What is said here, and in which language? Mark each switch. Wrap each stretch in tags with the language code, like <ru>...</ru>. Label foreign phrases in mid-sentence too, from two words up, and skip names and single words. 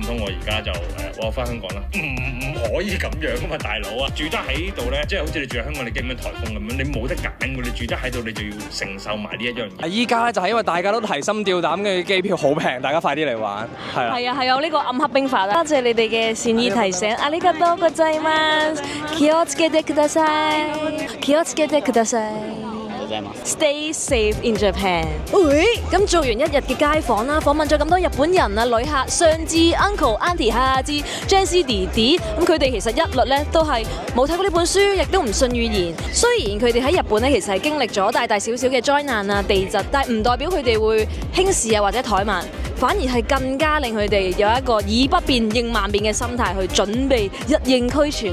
<yue>唔通我而家就我翻香港啦？唔可以咁樣㗎嘛，大佬啊！住得喺度咧，即係好似你住喺香港，你驚咩颱風咁樣，你冇得揀㗎，你住得喺度，你就要承受埋呢一樣嘢。依家咧就係因為大家都提心吊膽嘅機票好平，大家快啲嚟玩，係啦。係啊，係有呢個暗黑兵法啦。多謝你哋嘅善意提醒。</yue> <ja>ありがとうございます。気をつけてください。気をつけてください。</ja> <en>Stay safe in Japan。</en> <yue>咁做完一日嘅街訪啦，訪問咗咁多日本人啊、旅客，上至</yue> <en>uncle、auntie，</en> <yue>下至 Jesse 弟弟，咁佢哋其實一律咧都係冇睇過呢本書，亦都唔信預言。雖然佢哋喺日本咧其實係經歷咗大大小小嘅災難啊、地震，但係唔代表佢哋會輕視啊或者怠慢，反而係更加令佢哋有一個以不變應萬變嘅心態去準備一應俱全。</yue>